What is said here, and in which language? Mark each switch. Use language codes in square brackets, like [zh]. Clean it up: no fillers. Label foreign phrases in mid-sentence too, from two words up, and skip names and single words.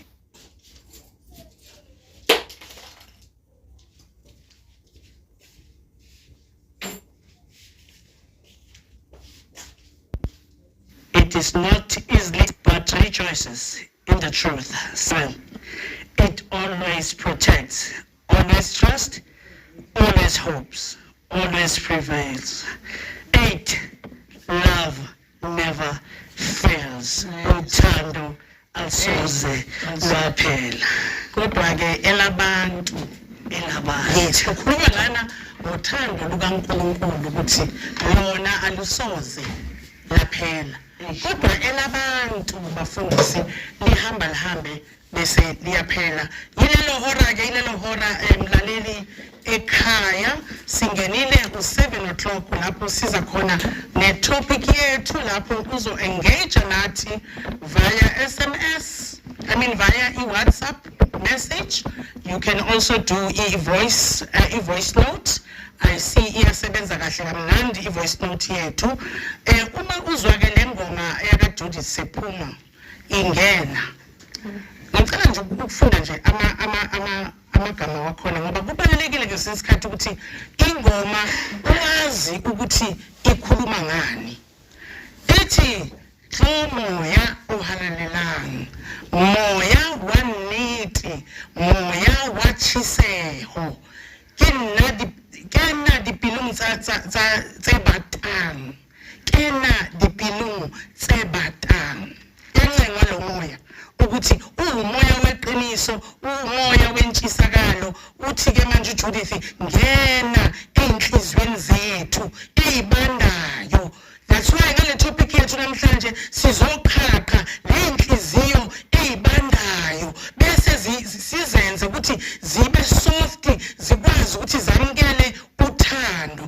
[en] It is not easily, but rejoices in the truth. 7. It always protects, always trusts, always hopes, always prevails. 8. Love never fails. [zu] Uthando asoze lwaphela. Kodwa ke elabantu Elabantu. ukhuluma lana ngothando lukaNkulunkulu ukuthi lona alusoze laphela. Kodwa elabantu bafundisi lihambe bese liyaphela. Yilelo hora mlaleli ekhaya singenile ku7 o'clock lapho siza khona netopic yethu lapho uzo engage nathi [en] via SMS, via WhatsApp message. You can also do voice note. I see [zu] iyasebenza kahle kamnandi voice note yethu. Uma uzwa ke lengoma yaka Judith Sephumo ingena. Ngicela nje ukufunda nje amagama wakhona ngoba kubalulekile ke sesikhathi ukuthi ingoma uyazi ukuthi ikhuluma ngani. [st] Ethi moya uhalalelang, moya wa nnete, moya wa tshiseho, ke nna dipelong tse batang, ke nna dipelong tse batang. [zu] Engcengwa lo moya ukuthi umoya weqiniso, umoya wentshisakalo. Uthi ke manje uJudith ngena enhlizweni zethu ezibandayo. [en] That's why [zu] ngale topic yethu namhlanje sizoqhaqha lenhliziyo ezibandayo bese sizenze ukuthi zibe soft, zikwazi ukuthi zamkele uthando.